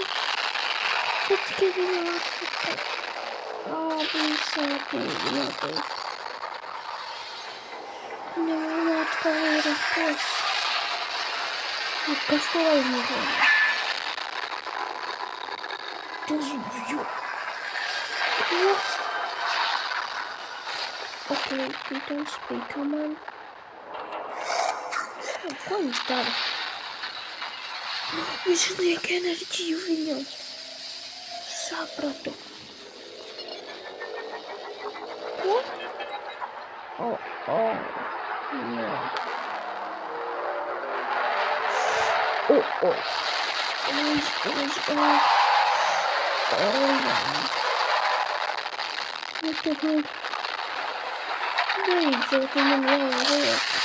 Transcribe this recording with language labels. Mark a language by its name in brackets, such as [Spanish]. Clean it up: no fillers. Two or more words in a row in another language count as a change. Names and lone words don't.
[Latvian] Bet tikai viņā atpakaļ. Bija sāpīgi noteikti. Viņam atkal ir kas. Kas to aizmugurē? Tas bija. [English] Okay, don't speak, man. [Latvian] Ko viņš dara? Viņš liek enerģiju viņam. Sapratu. Ko? Jā. Beidzot, viņam jāliek.